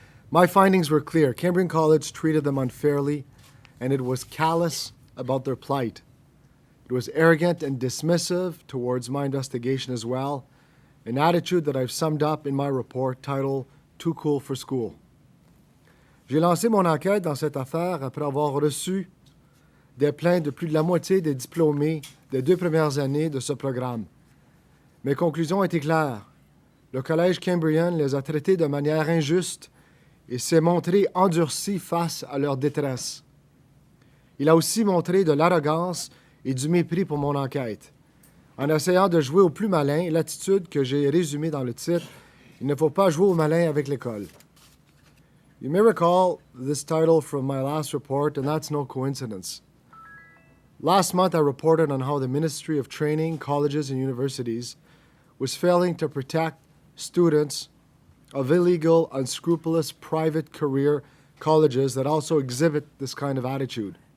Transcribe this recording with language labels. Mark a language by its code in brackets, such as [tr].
[en] My findings were clear. Cambrian College treated them unfairly, and it was callous about their plight. It was arrogant and dismissive towards my investigation as well, an attitude that I've summed up in my report titled Too Cool for School. [fr] J'ai lancé mon enquête dans cette affaire après avoir reçu des plaintes de plus de la moitié des diplômés des 2 premières années de ce programme. Mes conclusions étaient claires. Le Collège Cambrian les a traités de manière injuste et s'est montré endurci face à leur détresse. Il a aussi montré de l'arrogance et du mépris pour mon enquête. En essayant de jouer au plus malin, l'attitude que j'ai résumée dans le titre, il ne faut pas jouer au malin avec l'école. [en] You may recall this title from my last report, and that's no coincidence. Last month, I reported on how the Ministry of Training, Colleges, and Universities was failing to protect students of illegal, unscrupulous private career colleges that also exhibit this kind of attitude.